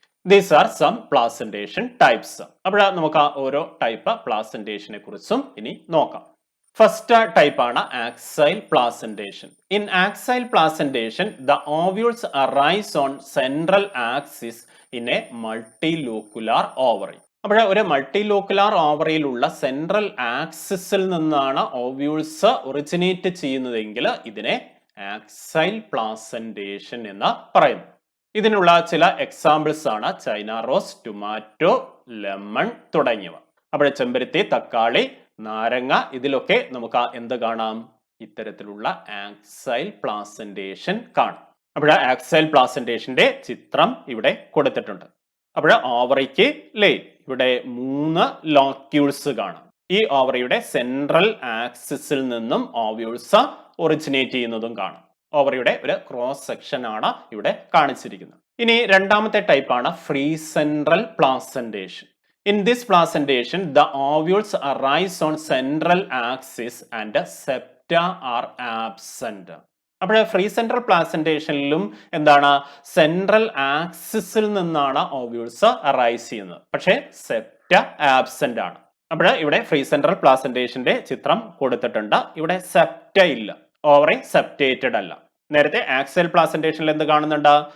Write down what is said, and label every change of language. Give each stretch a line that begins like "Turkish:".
English: These are some placentation types.
Malayalam: അപ്പോൾ നമുക്ക് ഓരോ ടൈപ്പ് പ്ലാസന്റേഷനെ കുറിച്ചും ഇനി നോക്കാം. ഫസ്റ്റ് ടൈപ്പ് ആണ് axial placentation.
English: In axile placentation the ovules arise on central axis in a multilocular ovary.
Malayalam: അപ്പോൾ ഒരു മൾട്ടിലോക്കുലാർ ഓവറിയിലുള്ള സെൻട്രൽ ആക്സിസിൽ നിന്നാണ് ഓവ്യൂൾസ് ഒറിജിനേറ്റ് ചെയ്യുന്നതെങ്കിൽ ഇതിനെ ആക്സൈൽ പ്ലാസന്റേഷൻ എന്ന് പറയുന്നു. ഇതിനുള്ള ചില എക്സാമ്പിൾസ് ആണ് ചൈന റോസ്, ടൊമാറ്റോ, ലെമൺ തുടങ്ങിയവ. അപ്പോൾ ചെമ്പരത്തി, തക്കാളി, നാരങ്ങ, ഇതിലൊക്കെ നമുക്ക് എന്ത് കാണാം? ഇത്തരത്തിലുള്ള ആക്സൈൽ പ്ലാസന്റേഷൻ കാണാം. അപ്പോൾ ആക്സൈൽ പ്ലാസന്റേഷന്റെ ചിത്രം ഇവിടെ കൊടുത്തിട്ടുണ്ട്. അപ്പോൾ ഓവറിക്ക് ഇവിടെ 3 ലോക്യൂൾസ് കാണാം. ഈ ഓവറിയുടെ സെൻട്രൽ ആക്സിസിൽ നിന്നും ഓവ്യൂൾസ് ഒറിജിനേറ്റ് ചെയ്യുന്നതും കാണാം. ഓവറിയുടെ ഒരു ക്രോസ് സെക്ഷൻ ആണ് ഇവിടെ കാണിച്ചിരിക്കുന്നത്. ഇനി രണ്ടാമത്തെ ടൈപ്പ് ആണ് free central placentation.
English: In this placentation, the ovules arise on central axis and septa are absent.
Malayalam: അപ്പോൾ ഫ്രീ സെൻട്രൽ പ്ലാസന്റേഷനിലും എന്താണ്? സെൻട്രൽ ആക്സിസിൽ നിന്നാണ് ഓവ്യൂൾസ് അറൈസ് ചെയ്യുന്നത്, പക്ഷേ സെപ്റ്റ ആബ്സെന്റ് ആണ്. അപ്പോൾ ഇവിടെ ഫ്രീ സെൻട്രൽ പ്ലാസന്റേഷന്റെ ചിത്രം കൊടുത്തിട്ടുണ്ട്. ഇവിടെ സെപ്റ്റ ഇല്ല, ഓവറി സെപ്റ്റേറ്റഡ് അല്ല. നേരത്തെ ആക്സൈൽ പ്ലാസന്റേഷനിൽ എന്ത് കാണുന്നുണ്ട്?